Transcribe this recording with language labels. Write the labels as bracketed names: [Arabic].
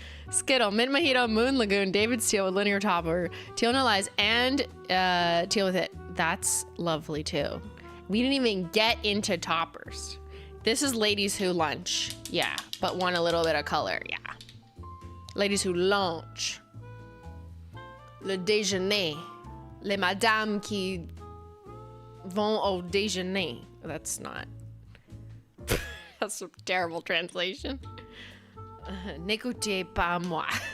[English] Skittle, Mint Mojito, Moon Lagoon, DAVIDsTEA with linear topper, teal no lies, and teal with it. That's lovely too. We didn't even get into toppers. This is ladies who lunch, yeah, but want a little bit of color, yeah. Ladies who lunch. [French] Le déjeuner. Les madames qui vont au déjeuner. [English] That's not. That's a terrible translation. [French] N'écoutez pas moi.